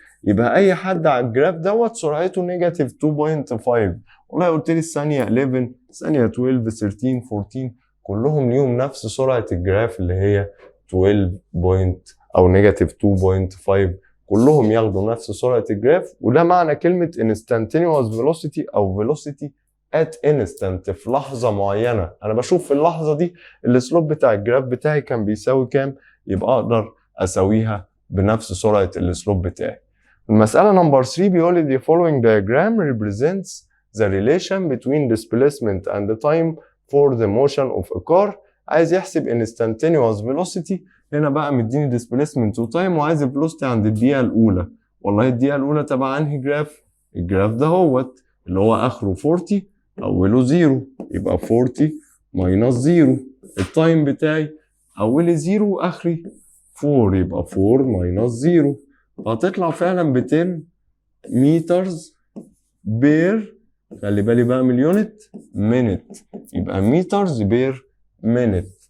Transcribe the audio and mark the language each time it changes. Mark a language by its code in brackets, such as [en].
[ar] يبقى أي حد على الجراف دوت سرعته نيجاتيف 2.5. والله قلت لي الثانية 11 الثانية 12 13 14 كلهم ليهم نفس سرعة الجراف اللي هي 12 أو نيجاتيف 2.5، كلهم ياخدوا نفس سرعة الجراف. وده معنى كلمة instantaneous velocity أو velocity at instant، في لحظة معينة أنا بشوف في اللحظة دي السلوب بتاع الجراف بتاعي كان بيساوي كام، يبقى أقدر أساويها بنفس سرعة السلوب بتاعي. المسألة نمبر 3 بيقول لي [en] the following diagram represents the relation between displacement and the time for the motion of a car. [ar] عايز يحسب instantaneous velocity، هنا بقى مديني displacement و time وعايز velocity عند الدقيقة الأولى. والله الدقيقة الأولى تبع أنهي جراف؟ الجراف ده هوت اللي هو آخره 40 أوله 0، يبقى 40 minus 0. التايم بتاعي أولي 0 وآخري 4، يبقى 4 minus 0، هتطلع فعلا ب 10 مترز بير، خلي بالي بقى من اليونت مينت، يبقى مترز بير مينت.